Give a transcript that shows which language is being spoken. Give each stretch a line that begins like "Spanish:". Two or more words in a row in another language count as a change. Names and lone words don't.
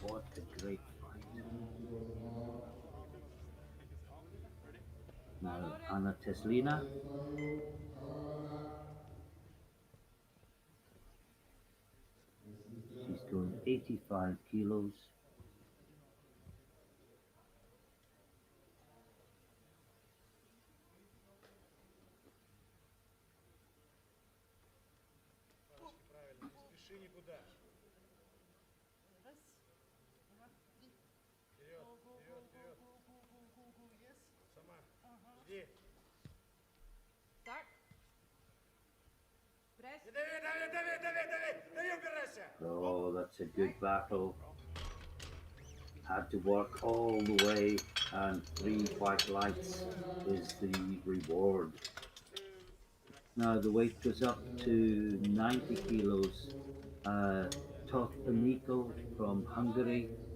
English: What a great fight. 2 kilos more. Now Anna Teslina. Right Fabio Kawabata. Next lifter, She's going 85 kilos.
Russian: Правильно, не спеши никуда. Вперед, вперед, вперед. Сама. Жди.
English: Start. Press.
Russian: Дави, дави, дави, дави, дави. Дави, убирайся.
English: Oh, that's a good battle. Had to work all the way, and 3 white lights is the reward. Now the weight goes up to 90 kilos. Toth Aniko from Hungary.